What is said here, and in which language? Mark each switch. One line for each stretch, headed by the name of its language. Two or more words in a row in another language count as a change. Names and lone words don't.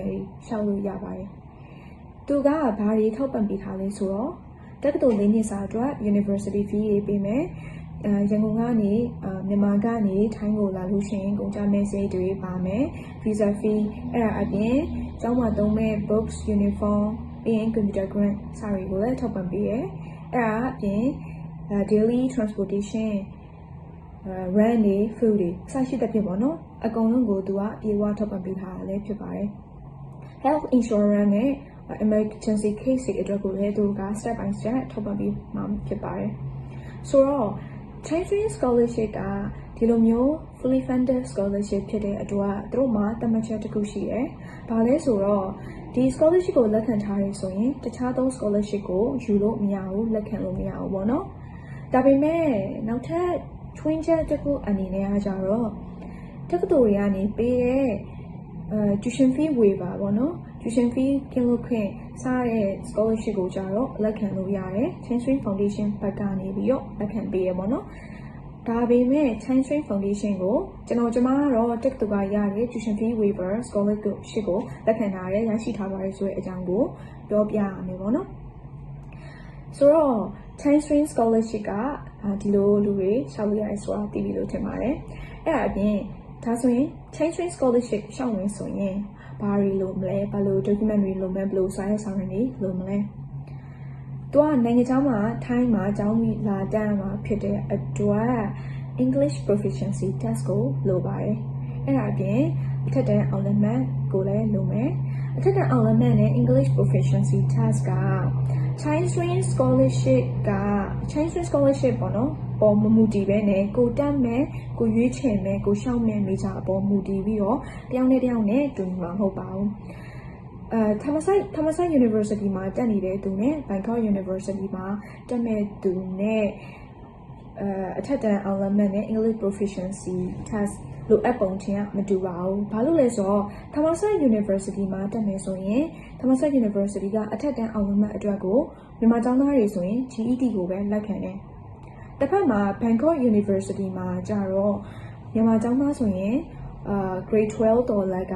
Burmese: တွေရှောက်လို့ရပါတယ်။သူကဘာတွေထောက်ပံ့ပေးထားလဲဆိုတော့တက္ကသိုလ်၄နှစ်စာအတွက်
English: University fee
Burmese: တွေပေးမယ်။ရန်ကုန်ကနေမြန်မာကနေထိုင်းကိုလာလို့ရှိရင်ကုန်ကျမဲ့စရိတ်တွေပါမယ်။
English: visa fee
Burmese: အဲ့ဒါအပြင်ကျောင်းမှာသုံးမဲ့
English: books, uniform
Burmese: ပြီးရင်
English: computer grant
Burmese: စာတွေကိုလည်းထောက်ပံ့ပေးရယ်။အဲ့ဒါအပြင်
English: daily transportation
Burmese: rent တွေ food တွေအစရှိသဖြင့်ပေါ့နော်အကုန်လုံးကိုသူကအပြေအဝထောက်ပံ့ပေးထားတာလည်းဖြစ်ပါတယ်
English: health insurance
Burmese: နဲ့
English: emergency case
Burmese: တွေအတွက်ကိုလည်းသူက
English: step by step
Burmese: ထောက်ပံ့ပေးမှာဖြစ်ပါတယ်ဆိုတော့
English: Chinese scholarship
Burmese: ကဒီလိုမျိုး
English: fully funded scholarship
Burmese: ဖြစ်တဲ့အတွက်သူတို့မှာသတ်မှတ်ချက်တစ်ခုရှိတယ်။ဘာလဲဆိုတော့ဒီ scholarship ကိုလက်ခံထားရဆိုရင်တ ခြားသော scholarship ကိုယူလို့မရဘူးလက်ခံလို့မရဘူးပေါ့နော်။ဒါပေမဲ့နောက်ထပ်
English: twin jet
Burmese: တစ်ခုအနေနဲ့ကကြတော့တက္ကသိုလ်တွေကနေပေးတဲ့
English: tuition fee waiver
Burmese: ပေါ့နော်။
English: tuition fee
Burmese: ကင်းလို့ခွင့်စားတဲ့ scholarship ကိုကြတော့လက်ခံလို့ရတယ်။ Chinese Foundation ဘက်ကနေပြီးတော့လက်ခံပေးရပေါ့နော်။ဒါပေမဲ့ Chinese Foundation ကိုကျမကတော့တက္ကသိုလ်ကရတဲ့
English: tuition fee waiver scholarship
Burmese: ကိုလက်ခံထားရရှိထားပါတယ်ဆိုတဲ့အကြောင်းကိုပြောပြရ မယ်ပေါ့နော်ဆိုတော့
English: Chinese scholarship
Burmese: ကဒီလိုလူတွေရှောက်လို့ရတယ်ဆိုတာသိပြီလို့ထင်ပါတယ်အဲ့ဒါအပြင်ဒါဆိုရင်
English: Chinese scholarship
Burmese: ရှောက်ဝင်ဆိုရင် ဘာတွေလိုမလဲဘာလို့ document တွေလိုမလဲဘယ်လိုစာရွက်စာတမ်းတွေလိုမလဲသူကနိုင်ငံခြားမှာထိုင်းမှာအ ကြောင်းလာတန်းမှာဖြစ်တဲ့အတွက်
English: English proficiency test
Burmese: ကိုလိုပါတယ်အဲ့ဒါအပြင်အထက်တန်းအောင်လက်မှတ်ကိုလည်းလိုမယ်အထက်တန်းအောင်လက်မှတ်နဲ့
English: English proficiency test
Burmese: က
English: Chinese scholarship
Burmese: က
English: Chinese scholarship
Burmese: ပေါ့နော်ပေါ်မူတည်ပဲနဲ့ကိုတက်မယ်ကိုရွေးချယ်မယ်ကိုရှောက်မယ်မိသားအပေါ်မူတည်ပြီးတော့တယောက်နဲ့တူမှာမဟုတ်ပါဘူး Thammasat University မှာတက်နေတဲ့သူနဲ့ Bangkok University မှာတက်မဲ့သူနဲ့အထက်တန်းအောင်လက်မှတ်နဲ့
English: English proficiency test
Burmese: လိုအပ်ပုံချင်းကမတူပါဘူး။ဘာလို့လဲဆိုတော့ Thammasat University မှာတက်မယ်ဆိုရင် Thammasat University ကအထက်တန်းအောင်လက်မှတ်အတွက်ကိုမြန်မာကျောင်းသားတွေဆိုရင် GED ကိုပဲလက်ခံတယ်။တစ်ဖက်မှာ Bangkok University မှာကျတော့မြန်မာကျောင်းသားဆိုရင်grade 12တော်လက်